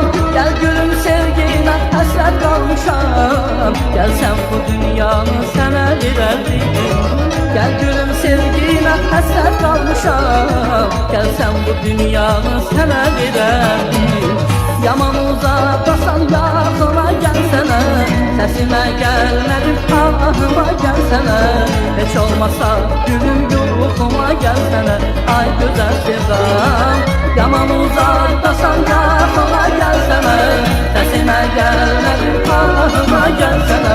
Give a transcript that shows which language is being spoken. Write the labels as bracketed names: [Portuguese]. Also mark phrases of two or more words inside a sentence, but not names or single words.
[Azerbaijani] Gəl gülüm sevginə həsrət qalmışam. Gəl sən bu dünyanı sənə verərdim. Gəl gülüm sevginə həsrət qalmışam. Gəl sən bu dünyanı sənə verərdim. [Turkish] Yaman uzaqdasan yaxına gelsene, sesime gelmedim ahıma gelsene. Hiç olmasa gülüm yuhuma gelsene, ay güzel sevdam. Yaman uzaktasan yaxına gelsene, sesime gelmedim ahıma gelsene.